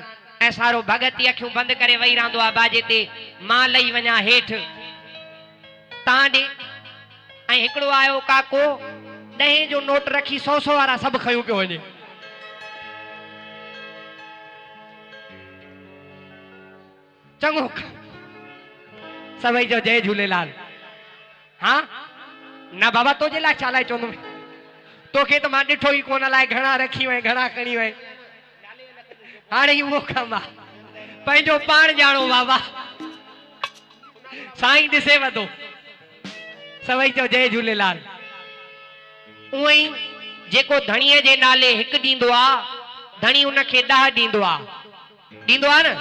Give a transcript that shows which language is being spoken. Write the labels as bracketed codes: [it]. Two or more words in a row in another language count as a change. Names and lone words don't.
[sd] ऐं सारो भगत ई अखियूं बंदि करे वेही रहंदो आहे बाजे ते मां लही वञा हेठि तव्हां ॾे। ऐं हिकिड़ो आयो काको 10 जो नोट रखी 100 वारा सभु खयूं पियो वञे। चङो सभई जो जय झूलेलाल। हाँ न बाबा तुझे लाइ छा लाइ चवंदुमि तोखे त मां ॾिठो ई कोन अलाए घणा रखी वई घणा खणी वई। हाणे उहो कमु आहे पंहिंजो पाण ॼाणो बाबा साईं ॾिसे वधो सभई जो जय झूलेलाल। उहो ई जेको धणीअ जे नाले हिकु ॾींदो आहे धणी उनखे 10 ॾींदो आहे न।